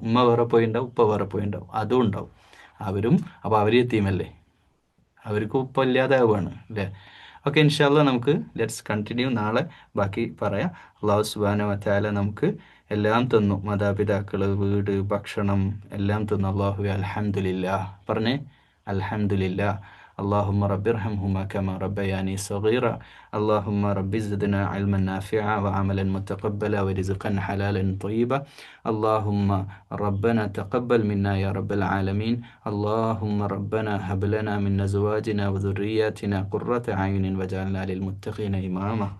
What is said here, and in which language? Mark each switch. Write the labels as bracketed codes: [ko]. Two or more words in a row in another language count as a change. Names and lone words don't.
[ml] ഉമ്മ വേറെ പോയിണ്ടാവും, ഉപ്പ വേറെ പോയിണ്ടാവും, അതും ഉണ്ടാവും. അപ്പോൾ അവർ എത്തീമല്ലേ, അവർക്ക് ഉപ്പ ഇല്ലാതാവുകയാണ് അല്ലേ? ഓക്കെ, ഇൻഷാല്ലാ നമുക്ക് [en] let's continue. [ml] നാളെ ബാക്കി പറയാം. [ar] الله سبحانه وتعالى [ml] നമുക്ക് എല്ലാം തന്നു, മാതാപിതാക്കൾ, വീട്, ഭക്ഷണം എല്ലാം തന്നു. അള്ളാഹുവേ അൽഹംദുലില്ലാ പറഞ്ഞേ, അൽഹംദുലില്ലാ. [ar] اللهم رب ارحمهما كما ربياني صغيرا. اللهم رب زدنا علما نافعا وعملا متقبلا ورزقا حلالا طيبا. اللهم ربنا تقبل منا يا رب العالمين. اللهم ربنا هب لنا من أزواجنا وذرياتنا قرة أعين واجعلنا للمتقين إماما.